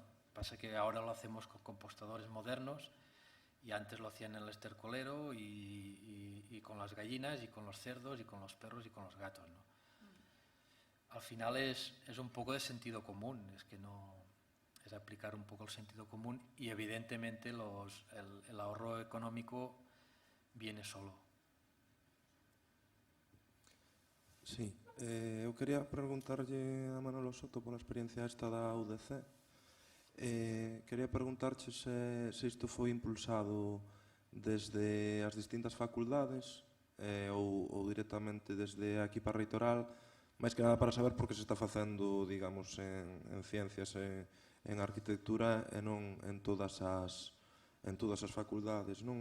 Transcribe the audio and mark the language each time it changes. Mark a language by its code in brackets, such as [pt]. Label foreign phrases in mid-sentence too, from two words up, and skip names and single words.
[es] Pasa que ahora lo hacemos con compostadores modernos y antes lo hacían en el estercolero y con las gallinas y con los cerdos y con los perros y con los gatos, ¿no? Al final es un poco de sentido común, es aplicar un poco el sentido común y evidentemente el ahorro económico viene solo. [gl] Sí, eu quería preguntarlle a Manolo Soto pola experiencia esta da UDC. Quería preguntarche se isto foi impulsado desde as distintas facultades ou directamente desde aquí para a Reitoral, máis que nada para saber por que se está facendo, digamos, en ciencias e en arquitectura e non en todas as facultades, non?